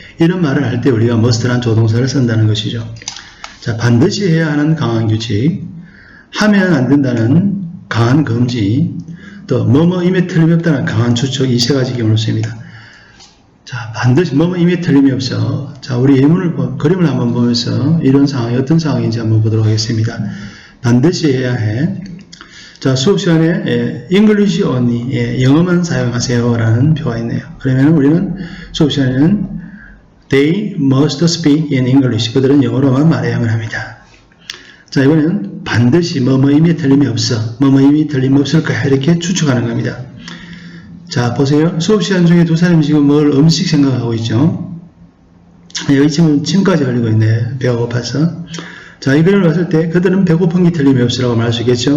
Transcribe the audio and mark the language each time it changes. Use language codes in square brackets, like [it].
[ko] 이런 말을 할 때 우리가 must란 조동사를 쓴다는 것이죠. 자, 반드시 해야 하는 강한 규칙, 하면 안 된다는 강한 금지, 또 뭐뭐임에 틀림이 없다는 강한 추측, 이 세 가지 경우를 씁니다. 자, 반드시 뭐뭐임에 틀림이 없어. 자, 우리 예문을 그림을 한번 보면서 이런 상황이 어떤 상황인지 한번 보도록 하겠습니다. 반드시 해야 해. 자, 수업 시간에 [en] English only, [ko] 영어만 사용하세요 라는 표가 있네요. 그러면 우리는 수업 시간에는 [en] They must speak in English. [ko] 그들은 영어로만 말해야만 합니다. 자, 이번에는 반드시 뭐뭐임에 틀림이 없어. 뭐뭐임이 틀림이 없을 거야. 이렇게 추측하는 겁니다. 자, 보세요. 수업 시간 중에 두 사람이 지금 뭘 음식 생각하고 있죠. 여기 지금 침까지 흘리고 있네. 배가 고파서. 자, 이 그림을 봤을 때 그들은 배고픈 게 틀림이 없으라고 말할 수 있겠죠.